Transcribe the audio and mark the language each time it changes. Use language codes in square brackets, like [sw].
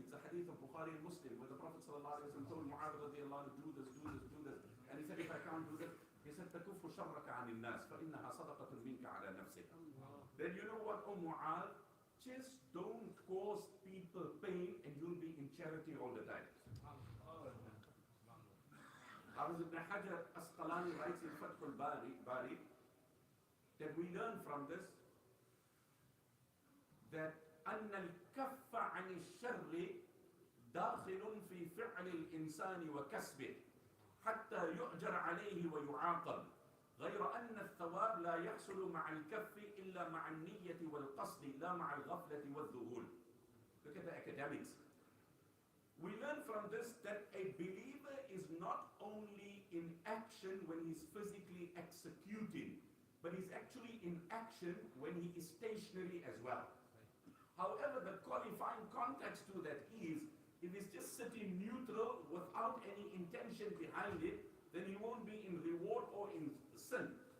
[en] It's a hadith of Bukhari and Muslim where the Prophet ﷺ told Mu'adh radiallahu anhu, do this, do this, do this. And he said, if I can't do this, he said, [ar] تَكُفُّ شَرَّكَ عَنِ النَّاسِ فَإِنَّهَا صَدَقَةٌ مِنْكَ عَلَى نَفْسِكَ. [en] Then you know what, Mu'adh? Just don't cause people pain and you'll be in charity all the time. Ibn Hajar Asqalani writes in Fath al-Bari that we learn from this that [ar] أن الكف عن الشر داخل في فعل الإنسان وكسبه حتى يؤجر عليه ويعاقب غير أن الثواب لا يحصل مع الكف إلا مع النية والقصد لا مع الغفلة والذهول. [en] Look at the academics. We learn from this that a believer is not only in action when he's physically executing, but he's actually in action when he is stationary as well. However, the qualifying context to that is, if he's just sitting neutral without any intention behind it, then he won't be in reward or in sin.